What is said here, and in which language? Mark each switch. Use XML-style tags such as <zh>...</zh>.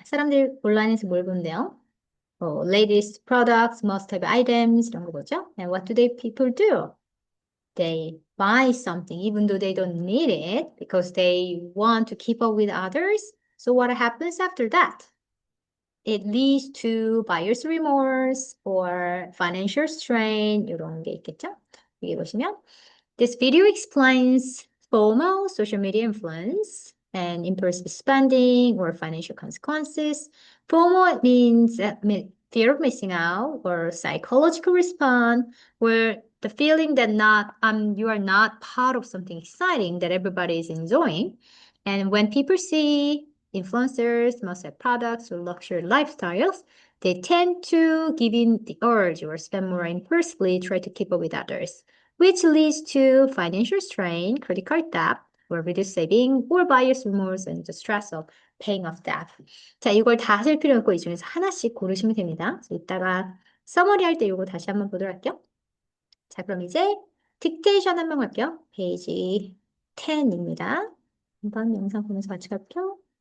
<ko>사람들이 온라인에서 뭘 본대요?</ko> <en>latest products, must-have items</en> <ko>이런 거 보죠.</ko> <en>And what do people do? They buy something even though they don't need it because they want to keep up with others. So what happens after that? It leads to buyer's remorse or financial strain</en> <ko>이런 게 있겠죠? 여기 보시면</ko> <en>This video explains FOMO, social media influence, and impulsive spending or financial consequences. FOMO means fear of missing out or psychological response where the feeling that you are not part of something exciting that everybody is enjoying. And when people see influencers, must-have products, or luxury lifestyles, they tend to give in the urge or spend more impulsively, try to keep up with others, which leads to financial strain, credit card debt, or reduced saving, or buyer's remorse and the stress of paying off debt.</en> <ko>자, 이걸 다 하실 필요 없고 이 중에서 하나씩 고르시면 됩니다. 그래서 이따가 서머리 할 때 이거 다시 한번 보도록 할게요. 자, 그럼 이제 딕테이션 한번 할게요. 페이지 10입니다. 한번 영상 보면서 같이 갈게요.</ko>